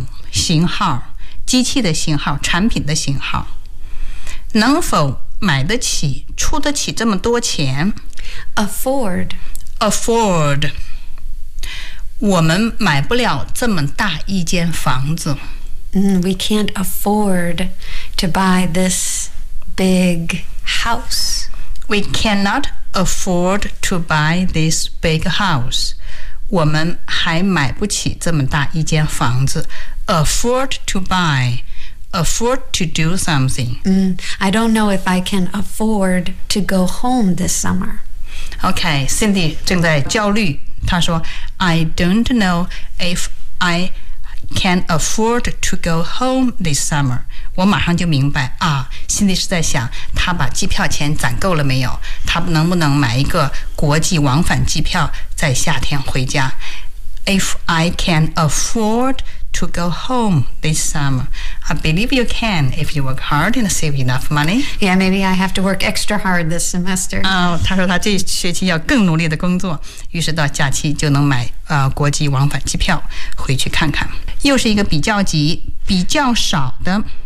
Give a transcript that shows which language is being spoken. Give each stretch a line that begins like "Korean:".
Chinese: 型号，机器的型号，产品的型号，能否买得起，出得起这么多钱
English: ？Afford，
Chinese: 我们买不了这么大一间房子。
English: We can't afford to buy this big house. We cannot afford to buy this big house.
Chinese: 我们还买不起这么大一间房子。
English: Afford to buy. Afford to do something. I don't know if I can afford to go home this summer.
Chinese: Okay, Cindy 正在焦虑。她说
English: I don't know if I can afford to go home this summer.
Chinese: 我马上就明白啊， Cindy 是在想她把机票钱攒够了没有，她能不能买一个国际往返机票在夏天回家。
English: If I can afford to go home this summer. I believe you can if you work hard and save enough money. Yeah, maybe I have to work extra hard this semester.
Chinese: 她说她这学期要更努力的工作，于是到假期就能买、国际往返机票回去看看。又是一个比较级，比较少的